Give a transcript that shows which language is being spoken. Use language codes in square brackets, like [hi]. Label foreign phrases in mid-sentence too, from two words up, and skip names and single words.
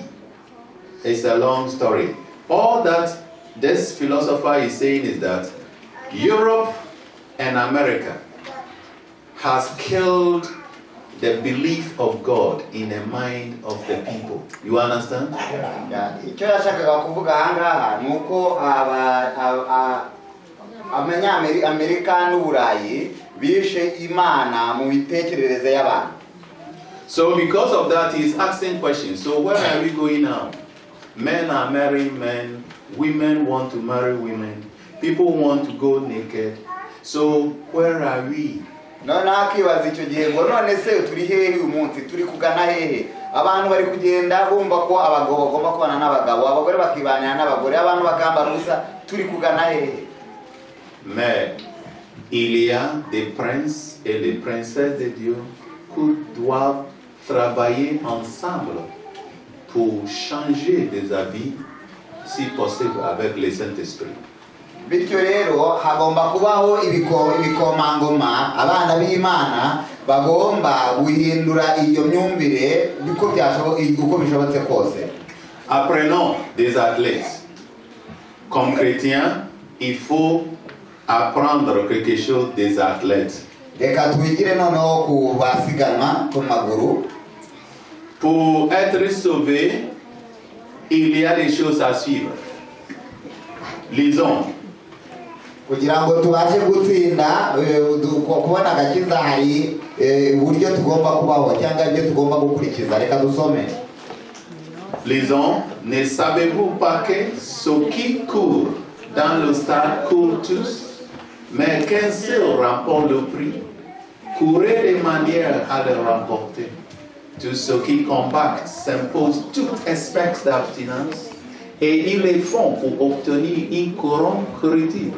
[en] It's a long story. All that this philosopher is saying is that Europe and America has killed the belief of God in the mind of the people. You understand? [rw] icyo yashakaga kuvuga ahangaha ni uko Amerika n'Uburayi bishe Imana mu mitekerereze y'abantu. [en] So because of that, he's asking questions. So where are we going now? Men are marrying men. Women want to marry women. People want to go naked. So where are we? [rw] none akibaza icyo gihe ngo none se turi hehe uyu munsi turi kugana hehe abantu bari kugenda bumva ko abagabo bagomba kubana n'abagabo abagore bakibanira n'abagore abantu bakambara ubusa turi kugana hehe. [fr] Mais il y a des princes et des princesses de Dieu qui doivent travailler ensemble pour changer des habits si possible, avec le Saint-Esprit. [rw] bityo rero hagomba kubaho ibikomangoma abana b'Imana bagomba guhindura iyo myumvire uko bishobotse kose. [fr] Apprenons des athlètes. Comme chrétiens, il faut apprendre quelque chose des athlètes. [rw] Reka twigire noneho ku basiganwa ku maguru. [fr] Pour être sauvé, il y a des choses à suivre. Lisons. [rw] Kugira ngo tubashe gutsinda kubona agakiza hari uburyo tugomba kubaho cyangwa ibyo tugomba gukurikiza. Reka dusome. [fr] Lisons. Ne savez-vous pas que ceux qui courent dans le stade courent tous, mais qu'un seul remporte le prix? Courez de manière à le remporter. Tous ceux qui combattent s'imposent toute espèce d'abstinence et ils le font pour obtenir une couronne corruptible.